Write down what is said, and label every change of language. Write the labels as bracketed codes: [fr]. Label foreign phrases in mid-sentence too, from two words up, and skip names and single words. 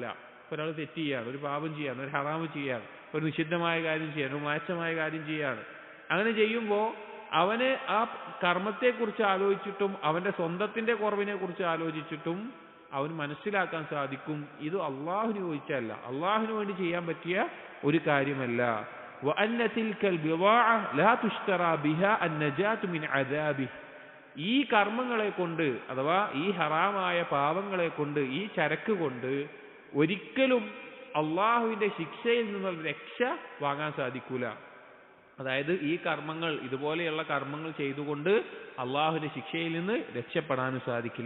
[ml] ഒരാൾ തെറ്റ് ചെയ്യാണ്, ഒരു പാപം ചെയ്യാണ്, ഒരു ഹറാമ് ചെയ്യാണ്, ഒരു നിഷിദ്ധമായ കാര്യം ചെയ്യാണ്, ഒരു മ്ലേച്ഛമായ കാര്യം ചെയ്യാണ്. അങ്ങനെ ചെയ്യുമ്പോൾ അവന് ആ കർമ്മത്തെക്കുറിച്ച് ആലോചിച്ചിട്ടും അവന്റെ സ്വന്തത്തിന്റെ കുറവിനെ കുറിച്ച് ആലോചിച്ചിട്ടും അവന് മനസ്സിലാക്കാൻ സാധിക്കും, ഇത് അള്ളാഹുവിന് യോജിച്ചല്ല, അള്ളാഹുവിന് വേണ്ടി ചെയ്യാൻ പറ്റിയ ഒരു കാര്യമല്ല. [ar] وأن تلك البضاعة لا تشترى بها النجاة من عذابه. [ml] ഈ കർമ്മങ്ങളെ കൊണ്ട് അഥവാ ഈ ഹറാമായ പാപങ്ങളെ കൊണ്ട് ഈ ചരക്ക് കൊണ്ട് ഒരിക്കലും അള്ളാഹുവിന്റെ ശിക്ഷയിൽ നിന്നുള്ള രക്ഷ വാങ്ങാൻ സാധിക്കൂല. അതായത് ഈ കർമ്മങ്ങൾ, ഇതുപോലെയുള്ള കർമ്മങ്ങൾ ചെയ്തുകൊണ്ട് അള്ളാഹുവിന്റെ ശിക്ഷയിൽ നിന്ന് രക്ഷപ്പെടാനും സാധിക്കില്ല.